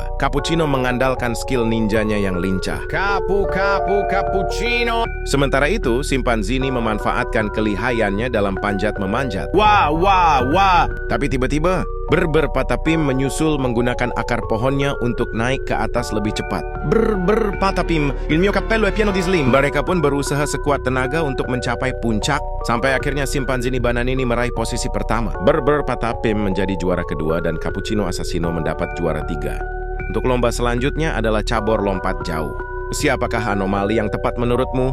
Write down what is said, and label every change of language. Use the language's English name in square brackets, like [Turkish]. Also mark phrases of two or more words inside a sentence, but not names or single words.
[Indonesian] Cappuccino mengandalkan skill ninjanya yang lincah. Cappuccino. Sementara itu, Simpanzini memanfaatkan kelihayannya dalam panjat memanjat. Wah. Tapi tiba-tiba, Patapim menyusul menggunakan akar pohonnya untuk naik ke atas lebih cepat. [Italian] Patapim, il mio cappello è pieno di slim. [Indonesian] Mereka pun berusaha sekuat tenaga untuk mencapai puncak, sampai akhirnya Simpanzini Bananini meraih posisi pertama. Patapim menjadi juara kedua dan Cappuccino Assassino mendapat juara tiga. Untuk lomba selanjutnya adalah cabur lompat jauh. Siapakah anomali yang tepat menurutmu?